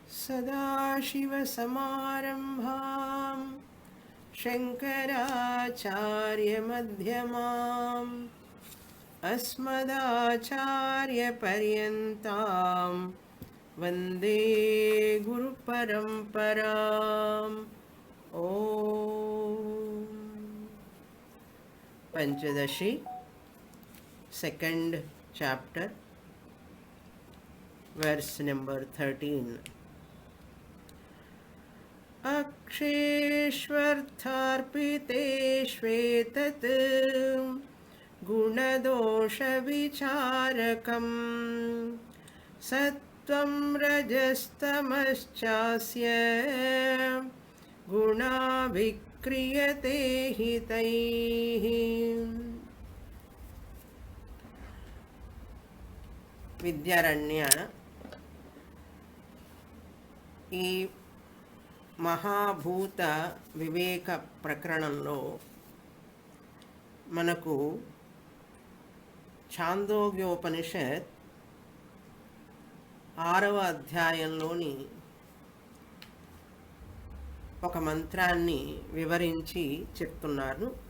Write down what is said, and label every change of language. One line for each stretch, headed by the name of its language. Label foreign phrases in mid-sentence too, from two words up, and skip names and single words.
Sanskrit: सदाशिवसमारम्भां शङ्कराचार्यमध्यमाम् अस्मदाचार्यपर्यन्तां वन्दे गुरुपरम्पराम्।
English: ॐ पंचदशी second chapter verse number 13.
Sanskrit: अक्षेष्वर्थार्पितेष्वेतत् गुणदोषविचारकं सत्त्वं रजस्तमश्चास्य गुणा विक्रियते हि तैः।
Telugu: విద్యారణ్య ఈ మహాభూత వివేక ప్రకరణంలో మనకు ఛాందోగ్యోపనిషత్ 6వ అధ్యాయంలోని ఒక మంత్రాన్ని వివరించి చెప్తున్నారు.